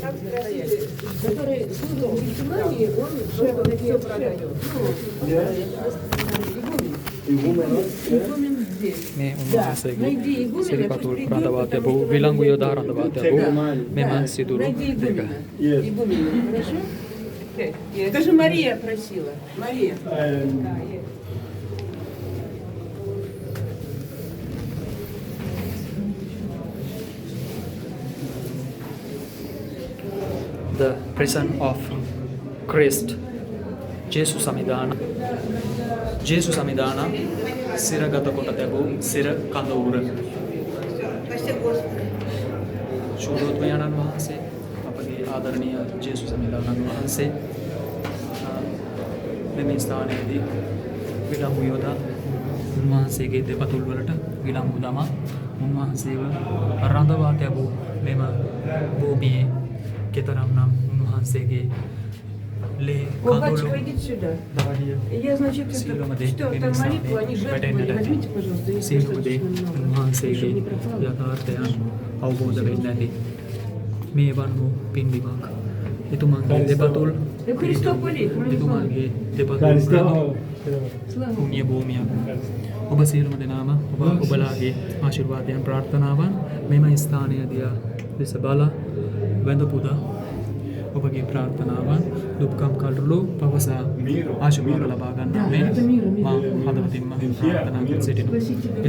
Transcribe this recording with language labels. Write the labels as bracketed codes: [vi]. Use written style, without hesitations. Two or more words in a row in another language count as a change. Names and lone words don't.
[si] මේ උන්වහන්සේගේ සිරිපතුල් රඳවා තැබූ විලංගු යොදා රඳවා තැබූ මෙම සිදුරු දෙක. [ru] Даже Мария просила. Мария. [en] The prison of Christ. [si] ජේසුස් සමිදාන සිරගත කොට තැබූ සිර කඳවුර. ශූරෝත්මයන්න් වහන්සේ අපගේ ආදරණීය ජේසුස් සමිදානන් වහන්සේ මේ ස්ථානයේදී විලංගු යොදා උන්වහන්සේගේ දෙපතුල් වලට විලංගු දමා උන්වහන්සේව රඳවා තැබූ මෙම භූමියේ කෙතරම්නම් උන්වහන්සේගේ ලේ [ru] О, батюшка, [si] කඳුළු [ru] идите сюда. [si] දාඩිය [ru] Я, значит, [si] සීලම [ru] это, [si] දේ [ru] что [si] මෙම [ru] там [si] ස්ථානයේ [ru] молитву, они жертвы [si] වැටෙන්නට ඇති. [ru] возьмите, пожалуйста, если [si] සීලම දේ [ru] достаточно много, чтобы [si] උන්වහන්සේගේ [ru] не пропало. [si] යථාර්ථයන් අවබෝධ වෙන්න ඇති. මේ වන් වූ පින්බිමක් එතුමන්ගේ දෙපතුල් එතුමන්ගේ දෙපතුල් පුණ්‍ය භූමියක්. ඔබ සියලුම දෙනාම ඔබලාගේ ආශිර්වාදයන් ප්‍රාර්ථනාවන් මෙම ස්ථානය දිහා දෙස බලා වැඳ පුදා ඔබගේ ප්‍රාර්ථනාවන් දුක්ඛම් කල්ලෝ පවසා ආශිර්වාද ලබා ගන්නා මෙන් මා හදවතින්ම ප්‍රාර්ථනා කර සිටිනවා.